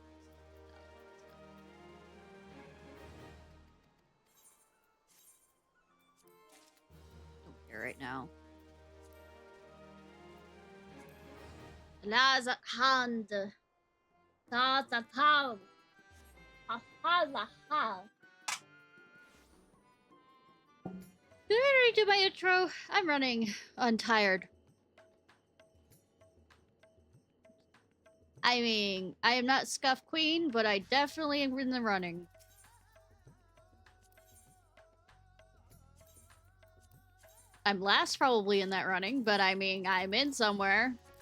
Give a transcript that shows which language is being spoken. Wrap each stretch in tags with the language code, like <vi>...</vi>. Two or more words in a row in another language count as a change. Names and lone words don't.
<en>Don't care right now. Laza hand. Laza town. Ha ha la ha. Did I already do my intro? I'm running. I'm tired. I mean, I am not Scuff Queen, but I definitely am in the running. I'm last probably in that running, but I mean, I'm in somewhere.</en>